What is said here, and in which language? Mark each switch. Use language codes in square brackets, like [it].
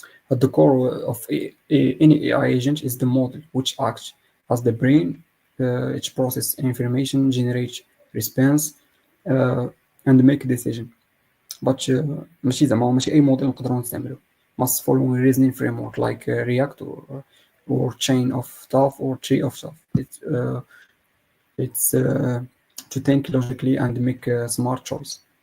[en] At the core of any AI agent is the model which acts as the brain. It processes information, generates response and make decision. [ar] But ماشي أي موديل نقدروا نستعملو. [en] Must follow a reasoning framework like React or chain of stuff or tree of stuff. It's to think logically and make a smart choice.